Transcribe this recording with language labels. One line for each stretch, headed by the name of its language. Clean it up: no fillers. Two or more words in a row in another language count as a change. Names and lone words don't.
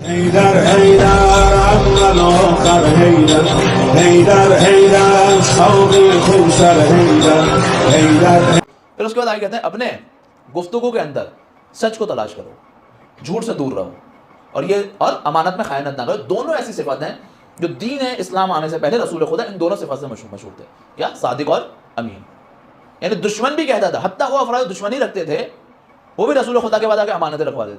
Urdu: Haydar, Haydar, Ammalokar, Haydar, Haydar, Haydar, Saudi Khusar, Haydar, Haydar. پھر اس کے بعد آگے کہتے ہیں اپنے گفتگو کے اندر سچ کو تلاش کرو، جھوٹ سے دور رہو، اور امانت میں خیانت نہ کرو. دونوں ایسی صفات ہیں جو دین اسلام آنے سے پہلے رسول خدا ان دونوں صفات سے مشہور تھے. کیا؟ صادق اور امین. یعنی دشمن بھی کہتا تھا، حتیٰ وہ افراد دشمنی رکھتے تھے وہ بھی رسول خدا کے بعد آ کے امانتیں رکھوا دیتے.